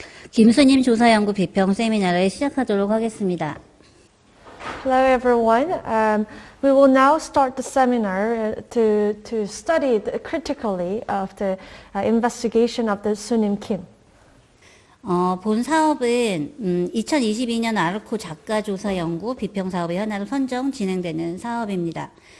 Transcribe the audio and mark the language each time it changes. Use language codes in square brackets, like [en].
[ko] 김수님 조사연구 비평 세미나를 시작하도록 하겠습니다. [en] Hello everyone. We will now start the seminar to study critically of the investigation of the Soonim Kim. [ko] 본 사업은 2022년 ARKO 작가 조사 연구 비평 사업의 하나로 선정 진행되는 사업입니다.